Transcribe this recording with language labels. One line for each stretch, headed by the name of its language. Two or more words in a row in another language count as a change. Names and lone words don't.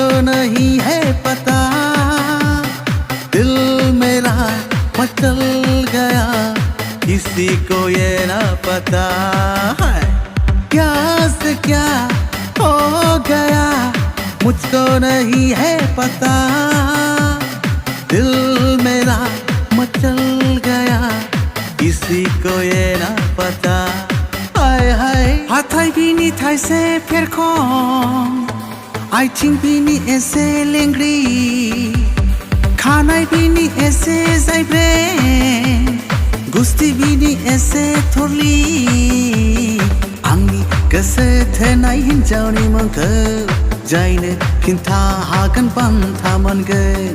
Hindi: नहीं है पता, दिल मेरा मचल गया किसी को ये ना पता। क्या से क्या हो गया मुझको नहीं है पता, दिल मेरा मचल गया किसी को ये ना पता।
Bodo: हाथाय बिनि थाइसे फेरखं, आथिं बिनि एसे लेंग्रि, खानाय बिनि एसे जायब्रें, गुस्ति बिनि एसे थरलि। आंनि गोसो थोनाय हिन्जावनि मुंखौ जायनो खिन्था हागोन बान्था मोनगोन।